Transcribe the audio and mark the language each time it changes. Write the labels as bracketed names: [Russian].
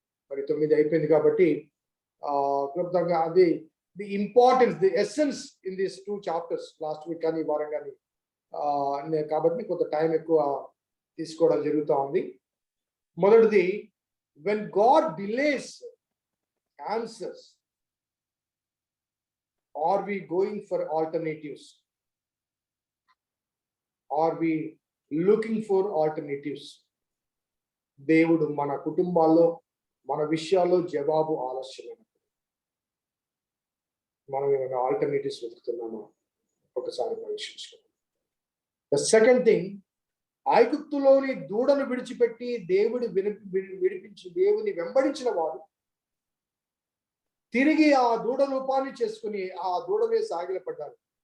[Telugu] మరి 9 అయిపోయింది కాబట్టి క్లుప్తంగా అది [English] The importance, the essence in these 2 chapters. Last week [Telugu] కానీ వారం కానీ కాబట్టి కొంత టైం ఎక్కువ తీసుకోవడం జరుగుతూ ఉంది. మొదటిది, [English] when God delays answers, are we going for alternatives? Are we looking for alternatives? [Telugu] దేవుడు మన కుటుంబాల్లో మన విషయాల్లో జవాబు ఆలస్యమైనప్పుడు మనం ఏమైనా ఆల్టర్నేటివ్స్ వెతుకుతున్నామా ఒకసారి పరీక్షించుకోండి. [English] the second thing, [Telugu] ఐగుప్తులోని దూడను విడిచిపెట్టి విడిపించి దేవుని వెంబడించిన వారు తిరిగి ఆ దూడ రూపాన్ని చేసుకుని ఆ దూడమే సాగిలపడ్డారు.